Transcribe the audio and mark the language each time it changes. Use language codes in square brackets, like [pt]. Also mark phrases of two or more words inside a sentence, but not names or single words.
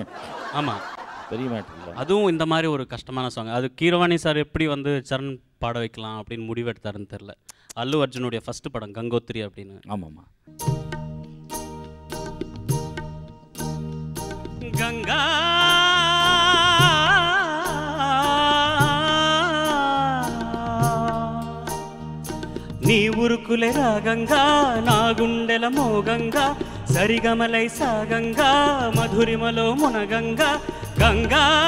[ta] ஆமாம், பெரிய மேட்டர் இல்லை. அதுவும் இந்த மாதிரி ஒரு கஷ்டமான சாங். அது கீரவாணி சார் எப்படி வந்து சரண் பாட வைக்கலாம் அப்படின்னு முடிவெடுத்தாருன்னு தெரில. அல்லு அர்ஜுனுடைய ஃபர்ஸ்ட் படம் கங்கோத்ரி அப்படின்னு. ஆமாம்மா. [te] கங்கா నీ ఉరుకులే రాగంగా నా గుండెల మోగంగా సరిగమలై సాగంగా మధురిమలో మునగంగా గంగా